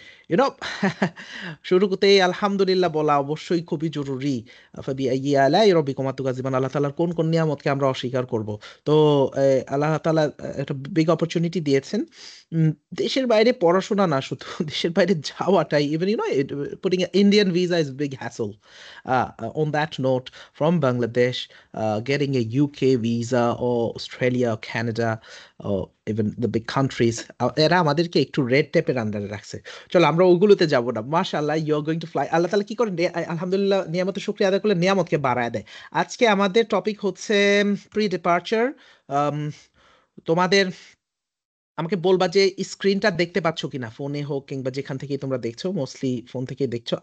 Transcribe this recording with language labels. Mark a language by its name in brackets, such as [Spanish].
[English] You know, [Bangla] শুরুতেই আলহামদুলিল্লাহ বলা অবশ্যই খুবই জরুরি। [Arabic] ফাবিআইয়ি আলাই রাব্বিকুমা তুকাযিবান, [Bangla] আল্লাহ তাআলার কোন কোন নিয়ামতকে আমরা অস্বীকার করব? তো আল্লাহ তাআলা একটা বিগ অপরচুনিটি দিয়েছেন। দেশের বাইরে পড়াশোনা না, শুধু দেশের বাইরে যাওয়াটাই, [English] even you know, putting an Indian visa is big hassle. On that note, from Bangladesh, getting a UK visa or Australia or Canada or even the big countries, [Bangla] এরা আমাদেরকে একটু রেড টেপের আন্ডারে রাখছে। চলো আমরা ওগুলোতে যাবো না। মাশাআল্লাহ, [English] You are going to fly. [Bangla] আল্লাহ তাআলা কি করে? আলহামদুলিল্লাহ, নিয়ামতের শুকরিয়া আদায় করলে নিয়ামতকে বাড়ায় দেয়। আজকে আমাদের টপিক হচ্ছে প্রি ডিপার্চার। তোমাদের আমাকে বলবা যে স্ক্রিনটা দেখতে পাচ্ছ কিনা, ফোনে হোক কিংবা যেখান থেকে তোমরা দেখছো, মোস্টলি ফোন থেকে দেখছো।